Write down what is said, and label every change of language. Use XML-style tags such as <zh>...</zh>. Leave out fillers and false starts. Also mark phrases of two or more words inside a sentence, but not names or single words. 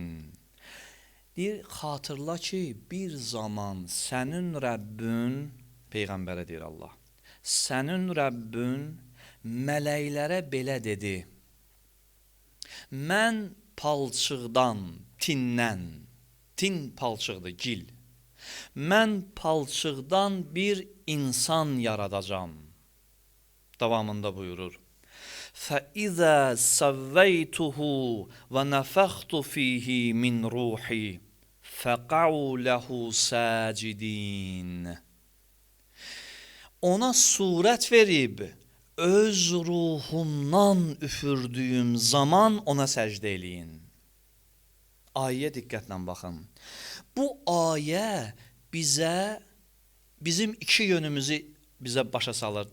<az>Deyir, xatırla ki, bir zaman sənin Rəbbün, Peyğəmbərə deyir Allah, sənin Rəbbün mələklərə belə dedi: Mən palçıqdan, tindən, tin palçıqdır, gil. Mən palçıqdan bir insan yaradacam. Davamında buyurur:</az> <ar>فَإِذَا سَوَّيْتُهُ وَنَفَخْتُ فِيهِ مِنْ رُوحِي فَقَعُوا لَهُ سَاجِدِينَ.</ar> <az>Ona surət verib, öz ruhumdan üfürdüyüm zaman ona səcdə eləyin. Ayəyə diqqətlə baxın. Bu ayə bizim iki yönümüzü bizə başa salır.</az>